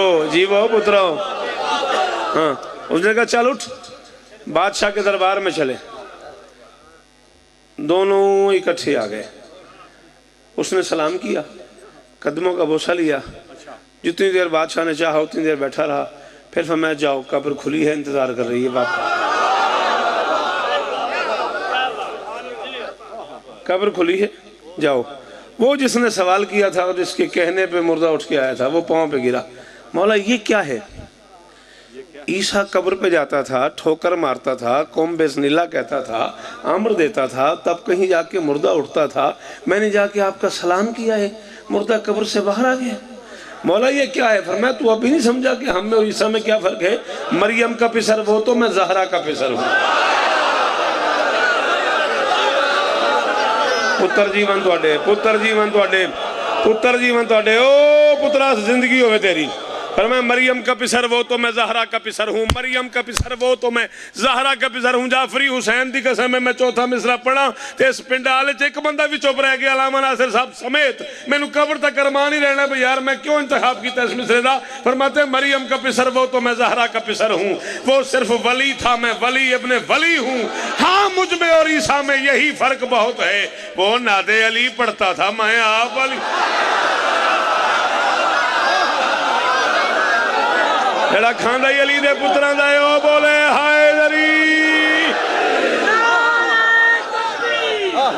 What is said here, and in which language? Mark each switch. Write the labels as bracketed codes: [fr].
[ur] جی وہ پتراؤ. ہاں, اس نے کہا چل اٹھ, بادشاہ کے دربار میں چلے. دونوں اکٹھے آ گئے. اس نے سلام کیا, قدموں کا بوسہ لیا. جتنی دیر بادشاہ نے چاہا اتنی دیر بیٹھا رہا. پھر فرمایا جاؤ, قبر کھلی ہے, انتظار کر رہی ہے واپس. قبر کھلی ہے, جاؤ. وہ جس نے سوال کیا تھا اور جس کے کہنے پہ مردہ اٹھ کے آیا تھا وہ پاؤں پہ گرا. مولا یہ کیا ہے؟ عیسیٰ قبر پہ جاتا تھا, ٹھوکر مارتا تھا, قوم بسم اللہ کہتا تھا, امر دیتا تھا, تب کہیں جا کے مردہ اٹھتا تھا. میں نے جا کے آپ کا سلام کیا ہے, مردہ قبر سے باہر آ گیا. مولا یہ کیا ہے؟ فرمایا تو ابھی نہیں سمجھا کہ ہم میں اور عیسیٰ میں کیا فرق ہے؟ مریم کا پسر وہ تو میں زہرا کا پسر ہوں. [pa] پتر جیون تواڈے, پتر جیون تواڈے, پتر جیون تواڈے. او پترا زندگی ہوئے تیری. [ur] فرمایا مریم کا پسر وہ تو میں زہرا کا پسر ہوں, مریم کا پسر وہ تو میں زہرا کا پسر ہوں. [pa] جعفری حسین دی قسم میں چوتھا مصرع پڑھا تے اس پنڈال وچ ایک بندہ بھی چپ رہ گیا, علامہ ناصر صاحب سمیت. مینوں قبر تک ارمان ہی رہنا بھی یار میں کیوں انتخاب کیتا اس مصرع دا. [ur] فرماتے مریم کا پسر وہ تو میں زہرا کا پسر ہوں, وہ صرف ولی تھا میں ولی ابن ولی ہوں. ہاں مجھ میں اور عیسیٰ میں یہی فرق بہت ہے, وہ ناد علی پڑھتا تھا میں آپ علی. [pa] جڑا کھاندائی علی دے پتران دائے او بولے حیدری.